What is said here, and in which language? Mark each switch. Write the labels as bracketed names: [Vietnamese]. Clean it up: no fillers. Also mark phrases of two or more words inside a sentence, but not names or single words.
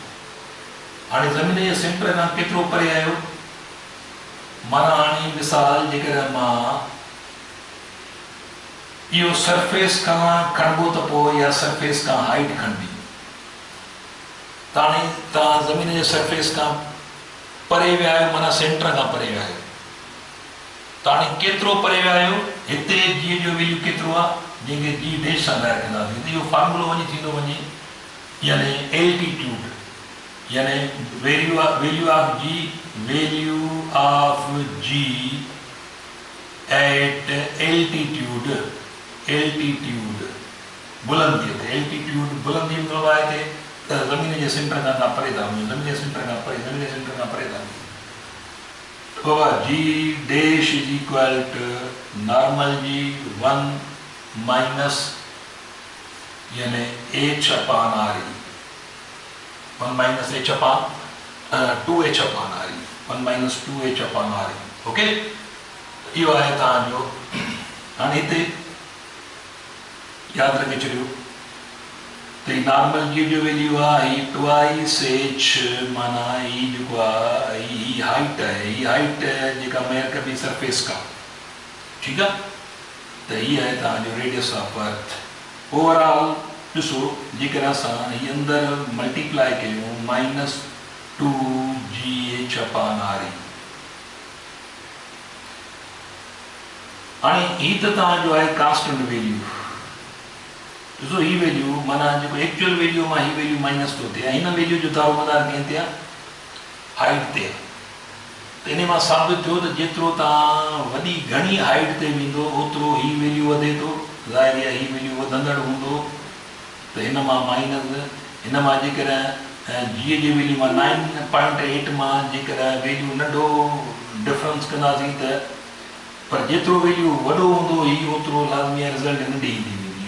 [Sindhi] हाणे ज़मीन जे सेंटर खां केतिरो परे आहियो माना हाणे मिसाल जेकॾहिं मां इहो सरफेस खां खणिबो त पोइ इहा सरफेस खां हाइट खणिबी त हाणे तव्हां ज़मीन जे सरफेस खां परे विया आहियो माना सेंटर खां परे विया आहियो त हाणे केतिरो परे विया आहियो हिते जी जो वैल्यू केतिरो आहे जंहिंखे [English] g dash [Sindhi] सां ॿाहिरि कंदासीं त इहो फॉर्मूलो वञी थींदो वञे यानी एल्टीट्यूड यानी [English] value of g at [Sindhi] एल्टीट्यूड बुलंदी ते एल्टीट्यूड बुलंदी मतलब आहे हिते त ज़मीन जे सेंटर खां परे था वञो ज़मीन जे सेंटर खां परे था तो [English] g dash is equal to normal g 1 minus [Sindhi] यानी [English] h upon r 1 minus h upon 2h upon r 1 minus 2h upon r. [Sindhi] ओके इहो आहे तव्हांजो हाणे हिते यादि रखे छॾियो त [English] normal g [Sindhi] जो वैल्यू आहे ही [English] twice h [Sindhi] माना ही जेको आहे ही हाइट आहे ही हाइट जेका मेयर कबी सरफेस का ठीकु आहे त ही आहे तव्हांजो [English] radius of earth. [Sindhi] ओवरऑल ॾिसो जेकर असां ही अंदरि मल्टीप्लाई कयूं [English] -2gh upon r [Sindhi] हाणे ही त तव्हांजो आहे [English] constant value [Sindhi] ॾिसो ही वैल्यू माना जेको [English] actual value [Sindhi] मां ही [English] value minus [Sindhi] थो थिए हिन वैल्यू जो दारोमदार कंहिं ते आहे हाइट ते तो इन मां साबित थियो त जेतिरो तव्हां वॾी घणी हाइट ते वेंदो ओतिरो ही वैल्यू वधे थो, ज़ाहिर आहे ही वैल्यू वधंदड़ हूंदो। त हिन मां माइनस हिन मां जेकर जी जी वैल्यू मां 9.8 मां जेकर वैल्यू नंढो डिफरेंस कंदासीं त पर जेतिरो वैल्यू वॾो हूंदो ही ओतिरो लाज़मी आहे रिज़ल्ट नंढी ईंदी वेंदी।